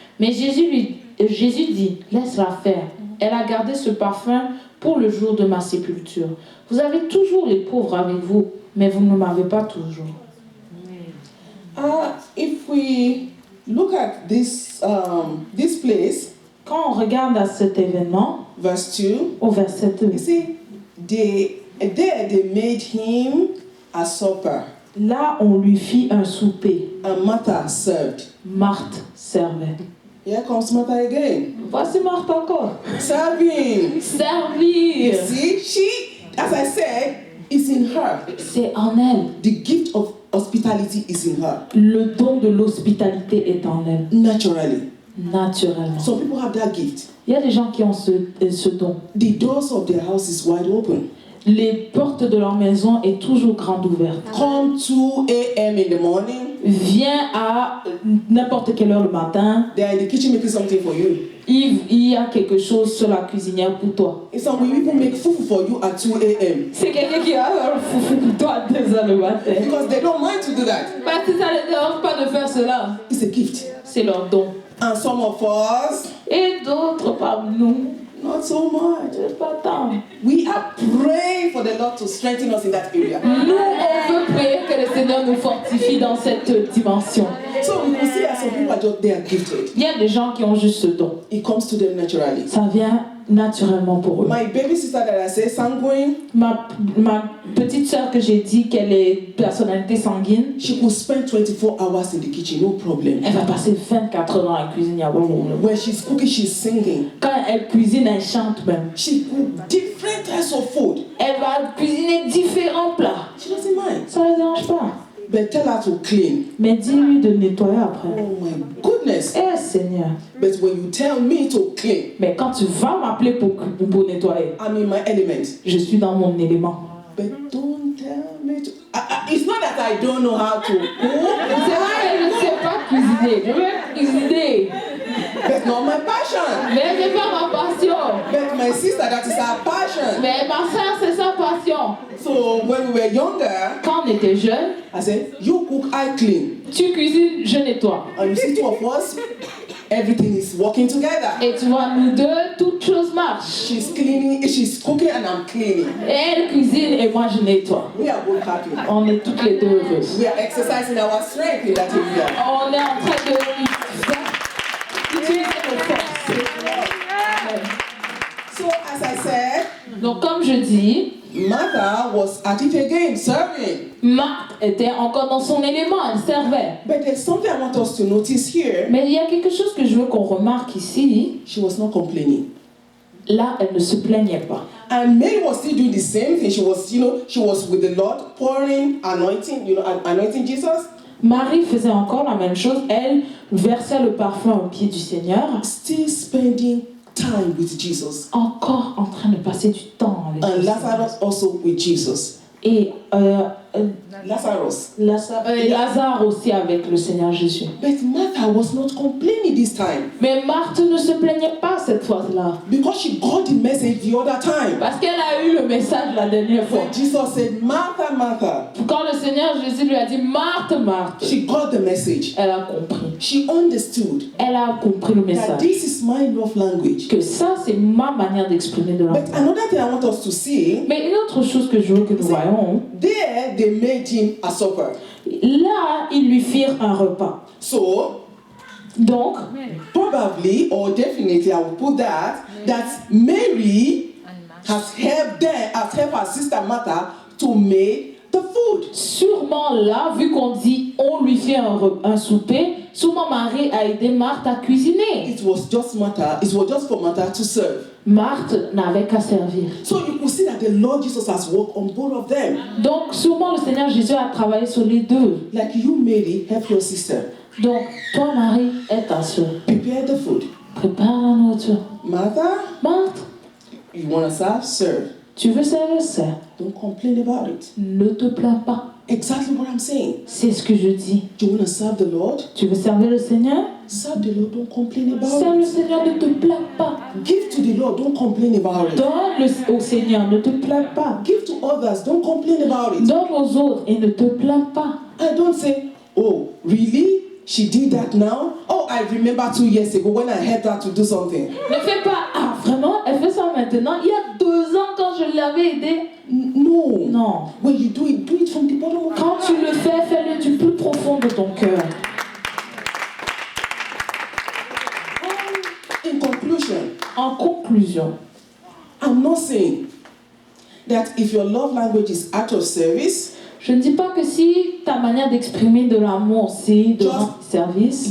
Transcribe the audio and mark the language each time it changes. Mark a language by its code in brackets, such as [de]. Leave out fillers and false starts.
[fr] Mais Jésus dit: laisse-la faire. Elle a gardé ce parfum pour le jour de ma sépulture. Vous avez toujours les pauvres avec vous, mais vous ne m'avez pas toujours. [en] If we look at this place, [fr] Quand on regarde à cet événement, [en] verse 2, [fr] au verset 2, [en] you see, they made him a supper, [fr] là on lui fit un souper. [en] and Martha served. [fr] Marthe servait. [en] Here comes Martha again, [fr] Voici Marthe encore. [en] serving. [fr] Servir. [en] See, she, as I said, is in her. [fr] C'est en elle. [en] The gift of hospitality is in her, [fr] Le don de l'hospitalité est en elle. [en] naturally. [fr] Naturellement. [en] Some people have that gift. [fr] Il y a des gens qui ont ce don. [en] The doors of their house is wide open. [fr] Les portes de leur maison est toujours grande ouverte. [en] Come 2 a.m. in the morning, [fr] Viens à n'importe quelle heure le matin. [en] they are in the kitchen making something for you. [fr] Il y a quelque chose sur la cuisinière pour toi. [en] And some will even make fufu for you at 2 a.m. [fr] C'est quelqu'un qui a un foufou pour toi à 2 heures le matin. [en] because they don't mind to do that. [fr] Parce que ça ne les dérange pas de faire cela. [en] It's a gift. [fr] C'est leur don. [en] And some of us, [fr] Et d'autres parmi nous, [en] not so much. [fr] pas tant. [en] We are praying for the Lord to strengthen us in that area. [fr] Nous, on veut prier que le Seigneur nous fortifie dans cette dimension. [en] So we can see that some people are just, they are gifted. [fr] Il y a des gens qui ont juste ce don. [en] It comes to them naturally. [fr] Ça vient naturellement pour eux. [en] My baby sister that I say, sanguine, [fr] Ma petite sœur que j'ai dit qu'elle est personnalité sanguine, [en] she could spend 24 hours in the kitchen, no problem. [fr] elle va passer 24 heures dans la cuisine. Il y a pas de problème. [en] When she's cooking, she's singing. [fr] Quand elle cuisine, elle chante même. [en] She cook different types of food. [fr] Elle va cuisiner différents plats. [en] She doesn't mind. [fr] Ça ne la dérange pas. [en] But tell her to clean. [fr] Mais dis-lui de nettoyer après. [en] Oh my goodness. [fr] Eh Seigneur. [en] But when you tell me to clean, [fr] Mais quand tu vas m'appeler pour nettoyer, [en] I'm in my element. [fr] je suis dans mon élément. [en] But don't tell me to. It's not that I don't know how to cook, [fr] C'est vrai que je ne sais pas cuisiner. Je veux cuisiner. [en] that's not my passion. [fr] Mais c'est pas ma passion. [en] But my sister, that is her passion. [fr] Mais ma soeur, c'est sa passion. [en] So when we were younger, [fr] Quand on était jeunes, [en] I said, you cook, I clean. [fr] tu cuisines, je nettoie. [en] And you see, two of us, everything is working together. [fr] Et tu vois, nous deux, toutes choses marchent. [en] She's cleaning, she's cooking, and I'm cleaning. [fr] Elle cuisine et moi je nettoie. [en] We are both happy. [fr] On est toutes les deux heureuses. [en] We are exercising our strength in that area. [fr] On est en train de utiliser nos forces. [en] So as I said, [fr] Donc comme je dis, [en] Martha was at it again, serving. [fr] Marthe était encore dans son élément, elle servait. [en] But there's something I want us to notice here. [fr] Mais il y a quelque chose que je veux qu'on remarque ici. [en] She was not complaining. [fr] Là, elle ne se plaignait pas. [en] And Mary was still doing the same thing. She was with the Lord, pouring anointing, anointing Jesus. [fr] Marie faisait encore la même chose. Elle versait le parfum au pied du Seigneur. [en] Still spending time with Jesus. [fr] Encore en train de passer du temps avec [en] And [fr] le Seigneur. [en] Lazarus also with Jesus. [fr] Et Lazarus. Lazare aussi avec le Seigneur Jésus. [en] But Martha was not complaining this time. [fr] Mais Marthe ne se plaignait pas cette fois-là. [en] Because she got the message the other time. [fr] Parce qu'elle a eu le message la dernière fois. [en] When Jesus said, Martha, Martha, [fr] Quand le Seigneur Jésus lui a dit Marthe, Marthe, [en] she got the message. [fr] elle a compris. [en] She understood [fr] Elle a compris le [en] that [fr] message. [en] this is my love language. [fr] Que ça, c'est ma manière d'exprimer de l'amour. [en] But another thing I want us to see, [fr] Mais une autre chose que je veux que nous voyons, [en] there they made him a supper. [fr] là, ils lui firent un repas. [en] So, [fr] Donc, [en] probably or definitely I will put that Mary has helped her sister Martha to make the food. [fr] sûrement là, vu qu'on dit on lui fait un souper, sûrement Marie a aidé Marthe à cuisiner. [en] It was just for Martha to serve. [fr] Marthe n'avait qu'à servir. [en] So you could see that the Lord Jesus has worked on both of them. [fr] Donc, sûrement le Seigneur Jésus a travaillé sur les deux. [en] Like you, Mary, help your sister. [fr] Donc, toi, Marie, aide ta soeur. [en] Prepare the food. [fr] Prépare la nourriture. [en] Martha, [fr] Marthe, [en] you want to serve. [fr] tu veux servir, sœur. [en] Don't complain about it. [fr] Ne te plains pas. [en] Exactly what I'm saying. [fr] C'est ce que je dis. [en] Do you want to serve the Lord? [fr] Tu veux servir le Seigneur? [en] Serve the Lord. Don't complain about [fr] Serve le [en] it. [fr] Seigneur, ne te plains pas. [en] Give to the Lord. Don't complain about it. [fr] Donne au Seigneur, ne te plains pas. [en] Give to others. Don't complain about it. [fr] Donne aux autres et ne te plains pas. [en] I don't say, oh, really? She did that now? Oh, I remember 2 years ago when I helped her to do something. [fr] Ne fais pas, ah vraiment, elle fait ça maintenant. Il y a 2 ans quand je l'avais aidée. [en] No. [fr] Non. [en] When you do it from the bottom of your [fr] Quand tu le fais, fais-le du plus profond de ton cœur. [en] In conclusion, [fr] En conclusion, [en] I'm not saying that if your love language is act of service, [fr] je ne dis pas que si ta manière d'exprimer de l'amour, c'est de rendre service,